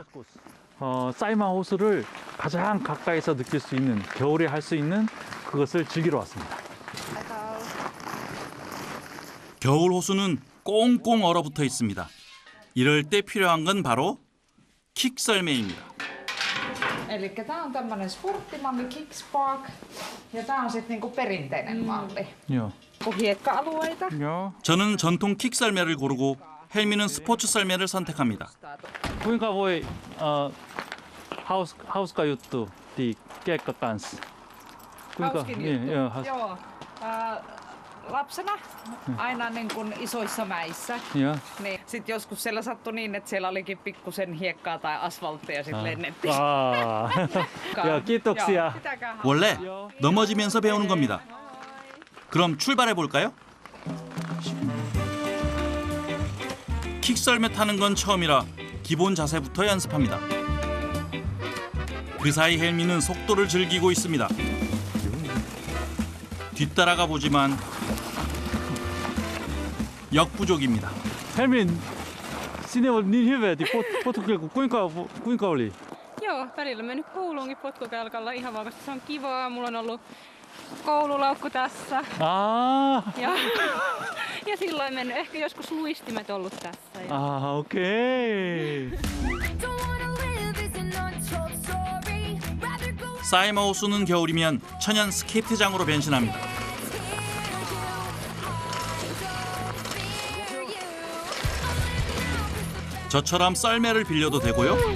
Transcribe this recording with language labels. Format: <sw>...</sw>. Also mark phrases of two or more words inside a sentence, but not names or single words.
<ko>사이마 호수를 가장 가까이서 느낄 수 있는, 겨울에 할 수 있는 그것을 즐기러 왔습니다. 겨울 호수는 꽁꽁 얼어붙어 있습니다. 이럴 때 필요한 건 바로 킥썰매입니다.</ko> <fi>Eli tämä on tämmöinen sporttimalli Kickspark ja tämä on sitten niinku perinteinen malli. Joo. Hiekka-alueita.</fi> <ko>저는 전통 킥썰매를 고르고 헬미는 스포츠 썰매를 선택합니다.</ko> <fi>Kuinka voi hauska juttu di kiekka kanssa? Kuinka? Hauskin juttu. Joo. Lapsena aina niin kuin isoissa mäissä. Niin, sitten joskus siellä sattui niin, että siellä olikin pikkusen hiekkaa tai asfalttia ja sitten lennettiin. 야, kiitoksia.</fi> <ko>원래 넘어지면서 배우는 겁니다. 그럼 출발해 볼까요? 킥썰매 타는 건 처음이라 기본 자세부터 연습합니다. 그 사이 헬미는 속도를 즐기고 있습니다. 뒤따라가 보지만 역부족입니다. 헬민,</ko> <fi>sinne on niin hyvä, että potkukelku. Kuinka oli? Joo, välillä mennyt kouluunkin potkukelkalla ihan vaan, koska se on kivaa. Mulla on ollut koululaukku tässä. Ja silloin mennyt. Ehkä joskus luistimet ollut tässä.</fi> <ko>오케이. 사이마 호수는 겨울이면 천연 스케이트장으로 변신합니다. 저처럼 썰매를 빌려도 되고요.</ko>